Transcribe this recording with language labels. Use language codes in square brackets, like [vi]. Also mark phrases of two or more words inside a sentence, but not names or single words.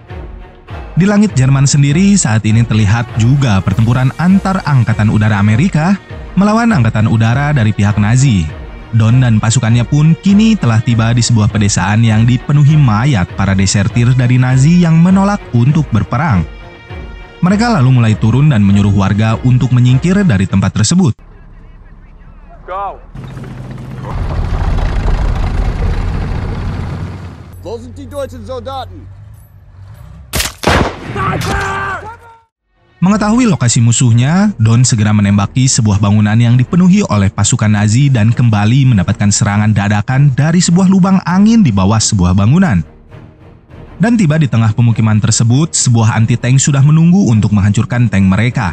[id] Di langit Jerman sendiri saat ini terlihat juga pertempuran antar Angkatan Udara Amerika melawan Angkatan Udara dari pihak Nazi. Don dan pasukannya pun kini telah tiba di sebuah pedesaan yang dipenuhi mayat para desertir dari Nazi yang menolak untuk berperang. Mereka lalu mulai turun dan menyuruh warga untuk menyingkir dari tempat tersebut. Go. [de] Wo sind die deutschen Soldaten? [id] Mengetahui lokasi musuhnya, Don segera menembaki sebuah bangunan yang dipenuhi oleh pasukan Nazi dan kembali mendapatkan serangan dadakan dari sebuah lubang angin di bawah sebuah bangunan. Dan tiba di tengah pemukiman tersebut, sebuah anti-tank sudah menunggu untuk menghancurkan tank mereka.